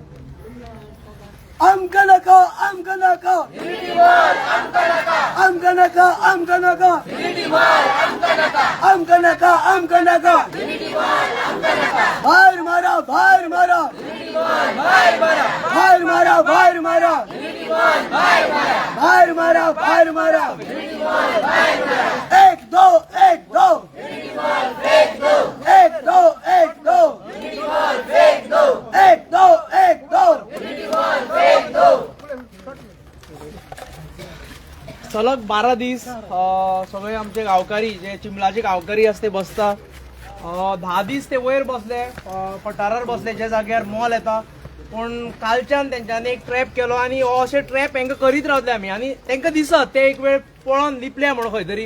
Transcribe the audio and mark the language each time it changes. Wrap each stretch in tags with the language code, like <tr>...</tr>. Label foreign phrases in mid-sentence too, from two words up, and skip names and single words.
<kok>आमकां नाका, आमकां नाका, आमकां नाका, आमकां नाका, आमकां नाका, आमकां नाका, भायर मारा, भायर मारा, भायर मारा, भायर मारा, भायर मारा, भायर मारा,</kok> <hi>एक दो, एक दो, एक दो, एक दो, एक दो, एक दो, एक दो.</hi> <kok>सलग 12 दीस सगळे आमचे गांवकारी जे चिंबलाचे गांवकारी आसा ते बसता. 10 दीस ते वयर बसले, पठारार बसले जे जाग्यार मॉल येता. पूण कालच्यान तेंच्यांनी एक ट्रॅप केलो आनी हो अशे ट्रॅप हेंका करीत रावले आमी आनी तेंका दिसत ते एक वेळ पळोवन लिपले म्हणून खंय तरी.</kok>